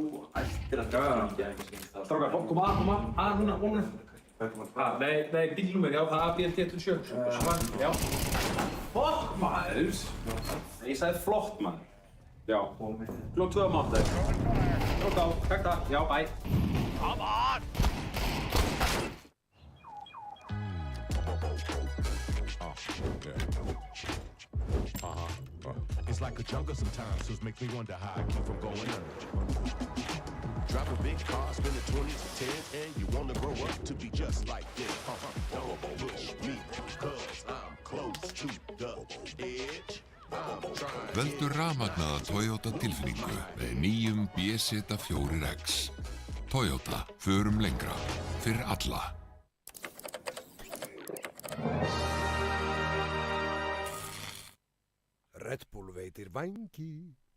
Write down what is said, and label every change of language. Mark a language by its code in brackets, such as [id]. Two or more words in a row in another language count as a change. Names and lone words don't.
[is] Ættir að draga hann. Strákar, koma að núna. Nei, bílnúmer, já, það er BLT 27. Já. Fokk maður! Ég sagði flott maður. Já. Klokk 2 á mánudag. Klokk á, takk það. Já, bæ. [en] Come on! It's like a jungle sometimes, so it makes me wonder how I keep from going under. Drive a big car, spend the 20s to 10, and you wanna grow up to be just like them. Don't push me, cause I'm close to the edge. [is] Veldu rafmagnaða Toyota tilfinningu með nýjum BZ4X. Toyota, förum lengra, fyrir alla. Red Bull veitir vængi.